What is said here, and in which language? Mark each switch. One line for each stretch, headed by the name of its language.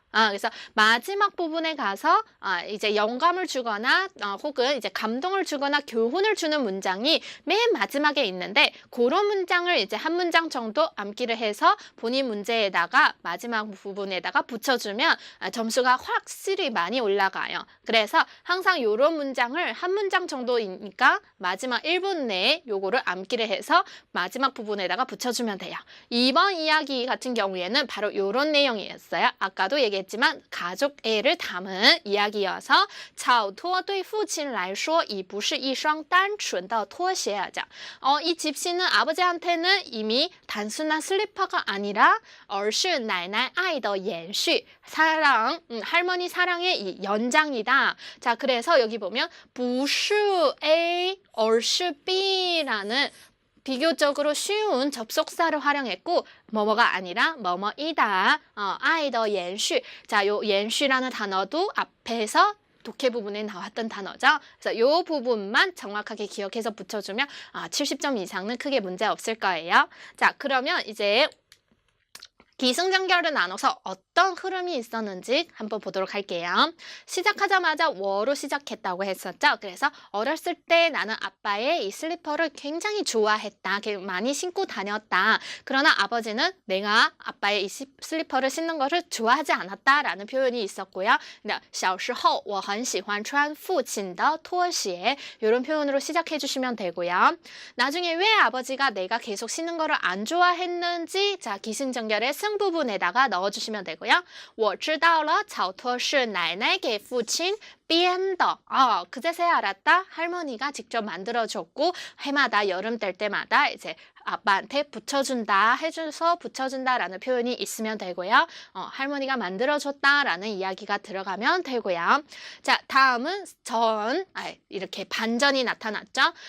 Korean: 그래서 마지막 부분에 가서 이제 영감을 주거나 혹은 이제 감동을 주거나 교훈을 주는 문장이 맨 마지막에 있는데 그런 문장을 이제 한 문장 정도 암기를 해서 본인 문제에다가 마지막 부분에다가 붙여주면 점수가 확실히 많이 올라가요. 그래서 항상 이런 문장을 한 문장 정도이니까 마지막 1분 내에 요거를 암기를 해서 마지막 부분에다가 붙여주면 돼요. 이번 이야기 같은 경우에는 바로 이런 내용이었어요. 아까도 얘기했지만 가족애를 담은 이야기여서
Chinese: 草拖对父亲来说已不是一双单纯的拖鞋.
Korean: 이 집신은 아버지한테는 이미 단순한 슬리퍼가 아니라
Chinese: 而是奶奶爱的延续.
Korean: 사랑, 할머니 사랑의 이 연장이다. 자, 그래서 여기 보면 不是 A, 而是 B라는 비교적으로 쉬운 접속사를 활용했고 뭐뭐가 아니라 뭐뭐이다.
Chinese: 아이더 연슈.
Korean: 자, 요 연슈라는 단어도 앞에서 독해 부분에 나왔던 단어죠. 그래서 이 부분만 정확하게 기억해서 붙여주면 70점 이상은 크게 문제 없을 거예요. 자, 그러면 이제 기승전결을 나눠서 어떤 흐름이 있었는지 한번 보도록 할게요. 시작하자마자 워로 시작했다고 했었죠. 그래서 어렸을 때 나는 아빠의 이 슬리퍼를 굉장히 좋아했다. 많이 신고 다녔다. 그러나 아버지는 내가 아빠의 이 슬리퍼를 신는 것을 좋아하지 않았다라는 표현이 있었고요.
Chinese: 小时候我很喜欢穿父亲的拖鞋
Korean: 이런 표현으로 시작해 주시면 되고요. 나중에 왜 아버지가 내가 계속 신는 거를 안 좋아했는지 자, 기승전결의 부분에다가 넣어주시면 되고요.
Chinese: 我知道了草拖是奶奶给父亲编的.
Korean: 그제서야 알았다. 할머니가 직접 만들어줬고 해마다 여름 될 때마다 이제 아빠한테 붙여준다, 해줘서 붙여준다라는 표현이 있으면 되고요. 할머니가 만들어줬다라는 이야기가 들어가면 되고요. 자, 다음은 이렇게 반전이 나타났죠.